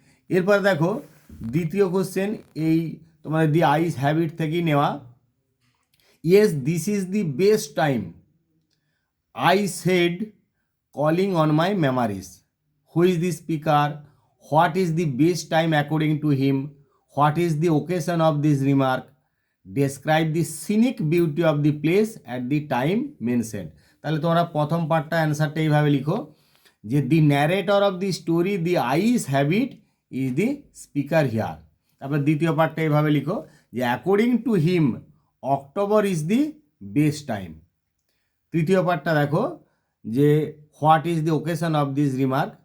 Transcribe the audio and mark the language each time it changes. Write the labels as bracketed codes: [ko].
[bn] এরপর দেখো দ্বিতীয় কোশ্চেন, এই তোমাদের দি আইস হ্যাবিট থেকেই নেওয়া। [en] Yes this is the best time, I said, calling on my memories. Who is the speaker? What is the best time according to him? What is the occasion of this remark? Describe the scenic beauty of the place at the time mentioned. [bn] তাহলে তোমরা প্রথম পার্টটা অ্যান্সারটা এইভাবে লিখো, যে [en] The narrator of the story the eyes have it is the speaker here. [bn] তারপর দ্বিতীয় পার্টটা এইভাবে লিখো, যে [en] According to him October is the best time. [bn] তৃতীয় পার্টটা দেখো, যে [en] What is the occasion of this remark.